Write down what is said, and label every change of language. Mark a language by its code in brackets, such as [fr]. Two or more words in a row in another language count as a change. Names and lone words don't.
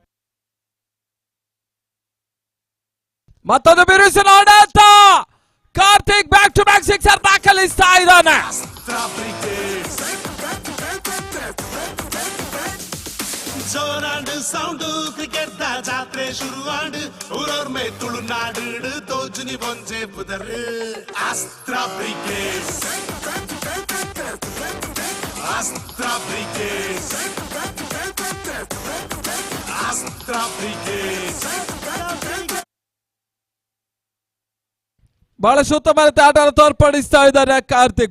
[kn] ಮತ್ತೊಂದು ಬಿರುಸಿನ ಆಡಾಟ. ಕಾರ್ತಿಕ್ [en] back to back [kn] ಸಿಕ್ಸರ್ ದಾಖಲಿಸ್ತಾ ಇದ್ದಾನೆ. [tcy] ಜೋರಾಂಡು ಸೌಂಡು ಕ್ರಿಕೆಟ್ ದ ಜಾತ್ರೆ ಶುರುವಾಂಡು ಊರವ್ರ ಮೇ ತುಳುನಾಡು ತೋಜುನಿ ಬೊಂಜೆ ಪುದರ್ ಅಸ್ತ್ರ ಬ್ರಿಗೇಡ್ ಅಸ್ತ್ರ ಬ್ರಿಗೇಡ್ ಅಸ್ತ್ರ ಬ್ರಿಗೇಡ್. [kn] ಬಹಳಷ್ಟು ಉತ್ತಮ ಆಟ ತೋರ್ಪಡಿಸ್ತಾ ಇದ್ದಾರೆ ಕಾರ್ತಿಕ್.